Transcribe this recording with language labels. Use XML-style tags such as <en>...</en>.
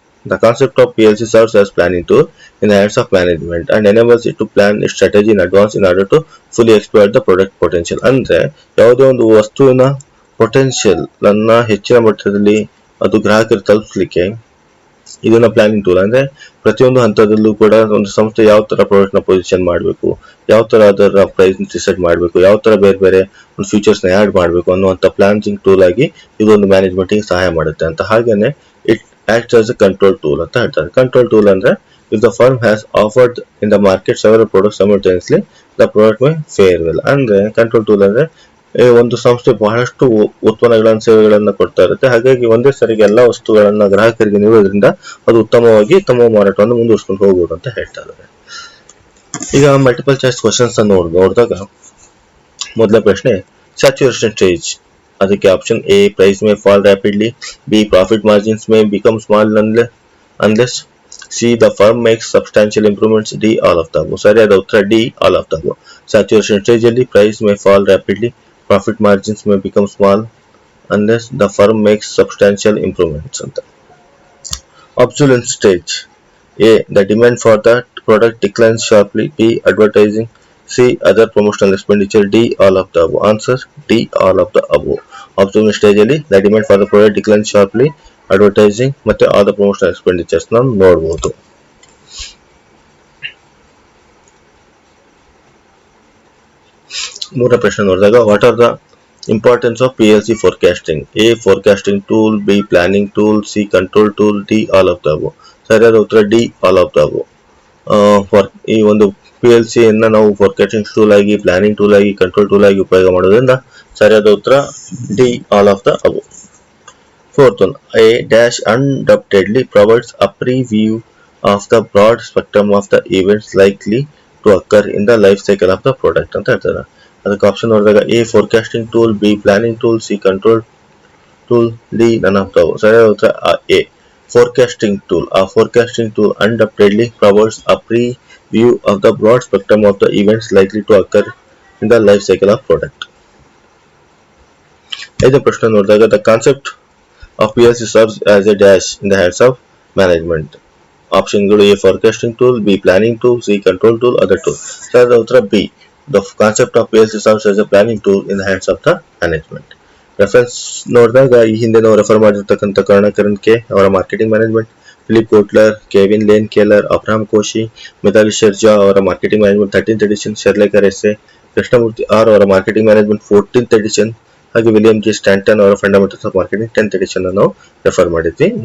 <en>The concept of PLC serves as planning tool in the hands of management and enables it to plan its strategy in advance in order to fully exploit the product potential.</en> <kn>ಅಂದ್ರೆ ಯಾವುದೇ ಒಂದು ವಸ್ತುವಿನ potential ಅನ್ನ ಹೆಚ್ಚಿನ ಮಟ್ಟದಲ್ಲಿ ಅದು ಗ್ರಾಹಕರು ತಲುಪಿಸಲಿಕ್ಕೆ ಇದನ್ನ ಪ್ಲಾನಿಂಗ್ ಟೂಲ್. ಅಂದ್ರೆ ಪ್ರತಿಯೊಂದು ಹಂತದಲ್ಲೂ ಕೂಡ ಒಂದು ಸಂಸ್ಥೆ ಯಾವ ತರ ಪ್ರಾಡಕ್ಟ್ ನ ಪೊಸಿಷನ್ ಮಾಡಬೇಕು, ಯಾವ ತರ ಅದರ ಪ್ರೈಸ್ ಡಿಸೈಡ್ ಮಾಡಬೇಕು, ಯಾವ ತರ ಬೇರೆ ಬೇರೆ ಒಂದು ಫೀಚರ್ಸ್ ನ ಆಡ್ ಮಾಡಬೇಕು ಅನ್ನುವಂತ ಪ್ಲಾನಿಂಗ್ ಟೂಲ್ ಆಗಿ ಇದೊಂದು ಮ್ಯಾನೇಜ್ಮೆಂಟ್ ಗೆ ಸಹಾಯ ಮಾಡುತ್ತೆ ಅಂತ.</kn> <en>ಹಾಗೇನೆ it acts as a control tool</en> <kn>ಅಂತ ಹೇಳ್ತಾರೆ.</kn> <en>Control tool ಅಂದ್ರೆ if the firm has offered in the market several products simultaneously, the product may fare well.</en> <kn>ಅಂದ್ರೆ ಕಂಟ್ರೋಲ್ ಟೂಲ್ ಅಂದ್ರೆ ಒಂದು ಸಂಸ್ಥೆ ಬಹಳಷ್ಟು ಉತ್ಪನ್ನಗಳನ್ನು ಸೇವೆಗಳನ್ನ ಕೊಡ್ತಾ ಇರುತ್ತೆ. ಹಾಗಾಗಿ ಒಂದೇ ಸರಿಗೆ ಎಲ್ಲಾ ವಸ್ತುಗಳನ್ನ ಗ್ರಾಹಕರಿಗೆ ನೀಡೋದ್ರಿಂದ ಅದು ಉತ್ತಮವಾಗಿ ತಮ್ಮ ಮಾರಾಟವನ್ನು ಮುಂದುವರಿಸಿಕೊಂಡು ಹೋಗಬಹುದು ಅಂತ ಹೇಳ್ತಾ ಇದ್ದಾರೆ. ಈಗ ಮಲ್ಟಿಪಲ್ ಚಾಯ್ಸ್ ಕ್ವಶನ್ಸ್ ಅನ್ನು ನೋಡಿದಾಗ ಮೊದಲ ಪ್ರಶ್ನೆ ಸ್ಯಾಚುರೇಷನ್ ಸ್ಟೇಜ್. ಅದಕ್ಕೆ option</kn> <en>A price may fall rapidly, B profit margins may become small unless, C the firm makes substantial improvements, D all of the above.</en> <kn>ಸರಿಯಾದ ಉತ್ತರ</kn> <en>D all of the above. Saturation stage ಅಲ್ಲಿ price may fall rapidly, profit margins may become small unless the firm makes substantial improvements ಅಂತ. Obsolete stage. A. The demand for that product declines sharply. B. Advertising. C. Other promotional expenditure. D. All of the above. Answer D. All of the above. Obsolete stage ಅಲ್ಲಿ the demand for the product declines sharply, advertising ಮತ್ತೆ other promotional expenditures</en> <kn>ನಾವು ನೋಡಬಹುದು. ಮೂರನೇ ಪ್ರಶ್ನೆ ನೋಡಿದಾಗ</kn> <en>What are the importance of PLC forecasting? A forecasting tool, B planning tool, C control tool, D all of the above.</en> <kn>ಸರಿಯಾದ ಉತ್ತರ</kn> <en>D all of the above.</en> <kn>ಈ ಒಂದು PLC ಅನ್ನ ನಾವು ಫೋರ್ಕಾಸ್ಟಿಂಗ್ ಟೂಲ್ ಆಗಿ, ಪ್ಲಾನಿಂಗ್ ಟೂಲ್ ಆಗಿ, control tool ಆಗಿ ಉಪಯೋಗ ಮಾಡೋದ್ರಿಂದ ಸರಿಯಾದ ಉತ್ತರ D all of the above.</kn> <en>fourth one, A dash undoubtedly provides a preview of the broad spectrum of the events likely to occur in the life cycle of the product</en> <kn>ಅಂತ ಹೇಳ್ತಾರೆ. ಅದಕ್ಕೆ option ನೋಡಿದಾಗ</kn> <en>A forecasting tool, B planning tool, C control tool, D none of the above.</en> <kn>ಸರಿಯಾದ ಉತ್ತರ A forecasting tool.</kn> <en>A forecasting tool undoubtedly provides a preview of the broad spectrum of the events likely to occur in the life cycle of product.</en> <kn>ಐದನೇ ಪ್ರಶ್ನೆ ನೋಡಿದಾಗ</kn> <en>the concept of PLC serves as a dash in the hands of management. ಆಪ್ಷನ್ಗಳು A forecasting tool, B planning tool, C control tool, other tool.</en> <kn>ಸರಿಯಾದ ಉತ್ತರ B.</kn> <en>The concept of PLC serves as a planning tool in the hands of the management.</en> <kn>Reference ನೋಡಿದಾಗ ಈ ಹಿಂದೆ ನಾವು refer ಮಾಡಿರ್ತಕ್ಕಂಥ ಕರ್ಣಕರಣ್ K ಅವರ marketing management, Philip Kotler, Kevin lane ಕೇಲರ್, Abraham Kosi, Mitali ಶೆರ್ಜಾ ಅವರ marketing management 13th edition, ಶೆರ್ಲೇಕರ್ essay, Krishnamurthy R ಅವರ marketing management 14th edition, ಹಾಗೆ William G Stanton ಅವರ fundamentals of marketing 10th edition ನಾವು ರೆಫರ್ ಮಾಡಿದ್ವಿ.</kn>